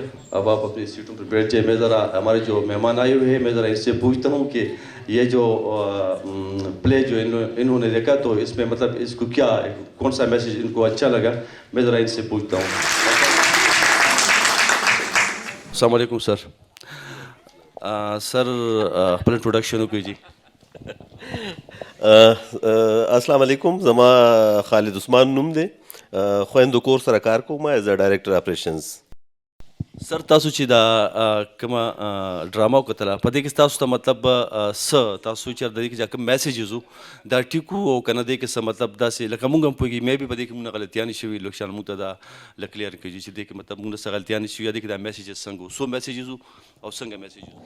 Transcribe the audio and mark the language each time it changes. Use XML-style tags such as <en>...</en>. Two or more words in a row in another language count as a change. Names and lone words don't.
<ur>اب آپ اپنی سیٹوں پر بیٹھ جائیں. میں ذرا ہمارے جو مہمان آئے ہوئے ہیں, میں ذرا اس سے پوچھتا ہوں کہ یہ جو پلے جو انہوں نے دیکھا تو اس میں مطلب اس کو کیا, کون سا میسیج ان کو اچھا لگا, میں ذرا ان سے پوچھتا ہوں. السلام علیکم سر. سر اپنا انٹروڈکشن کیجیے. السلام علیکم.</ur> <ps>زما خالد عثمان نوم دی, خویندو کور سره کار کوم</ps> <en>as a director operations.</en> <ps>سر تاسو چې دا کومه ډراما وکتله په دې کې تاسو ته مطلب څه تاسو چې د دې کې کوم میسیجز وو دا ټیکو او کنه دې کې څه مطلب داسې لکه مونږ هم پوهېږي مې به په دې کې مونږ غلطیانې شوي لوکشان مونږ ته دا لکلیئر کړي چې دې کې مطلب مونږ څه غلطیانې شوي یا دې کې دا میسیجز څنګه وو, څو میسیجز وو او څنګه میسیجز وو؟</ps>